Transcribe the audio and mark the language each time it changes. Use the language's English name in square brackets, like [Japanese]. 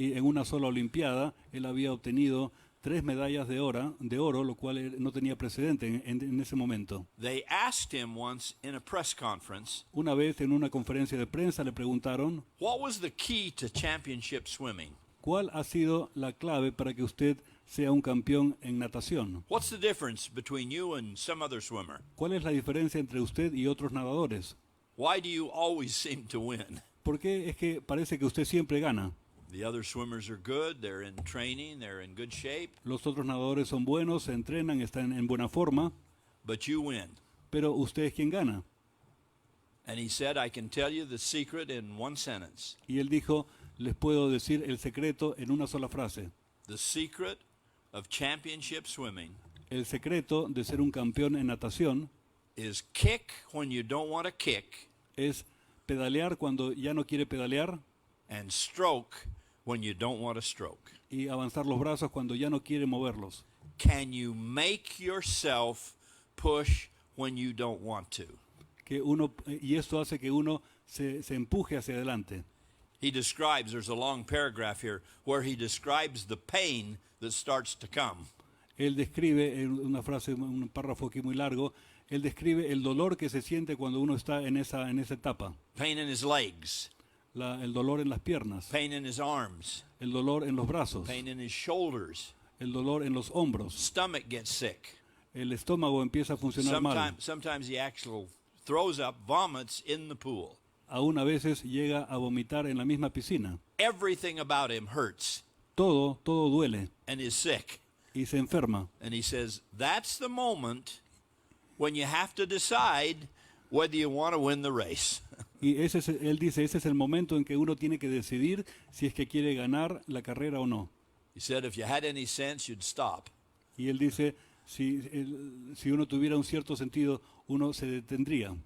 [Spanish] Y en una sola Olimpiada él había obtenido 3 medallas de oro, lo cual no tenía precedente en ese momento. [English] They asked him once in a press conference, [Spanish] Una vez en una conferencia de prensa le preguntaron, [English] what was the key to championship swimming? [Spanish] ¿cuál ha sido la clave para que usted sea un campeón en natación? [English] What's the difference between you and some other swimmer? [Spanish] ¿Cuál es la diferencia entre usted y otros nadadores? [English] Why do you always seem to win? [Spanish] ¿Por qué es que parece que usted siempre gana? [English] The other swimmers are good, they're in training, they're in good shape, [Spanish] Los otros nadadores son buenos, se entrenan, están en buena forma, [English] but you win. [Spanish] pero usted es quien gana. [English] And he said, I can tell you the secret in one sentence. [Spanish] Y él dijo, les puedo decir el secreto en una sola frase. [English] The secret of championship swimming [Spanish] El secreto de ser un campeón en natación [English] is kick when you don't want to kick [Spanish] es pedalear cuando ya no quiere pedalear [English] and stroke when you don't want to stroke. [Spanish] y avanzar los brazos cuando ya no quiere moverlos. [English] Can you make yourself push when you don't want to? [Spanish] Y esto hace que uno se empuje hacia adelante. [English] He describes, there's a long paragraph here, where he describes the pain that starts to come. [Spanish] Él describe, en una frase, un párrafo aquí muy largo, él describe el dolor que se siente cuando uno está en esa etapa. [English] Pain in his legs, [Spanish] El dolor en las piernas, [English] pain in his arms, [Spanish] el dolor en los brazos, [English] pain in his shoulders. [Spanish] el dolor en los hombros. [English] Stomach gets sick. [Spanish] El estómago empieza a funcionar mal. [English] Sometimes he actually throws up, vomits in the pool. [Spanish] Aún a veces llega a vomitar en la misma piscina. [English] Everything about him hurts [Spanish] Todo duele [English] and is sick. [Spanish] y se enferma. [English] And he says, that's the moment when you have to decide whether you want to win the race. [Spanish] Y él dice, ese es el momento en que uno tiene que decidir si es que quiere ganar la carrera o no. [English] He said, if you had any sense, you'd stop. [Spanish] Y él dice, si uno tuviera un cierto sentido, uno se detendría.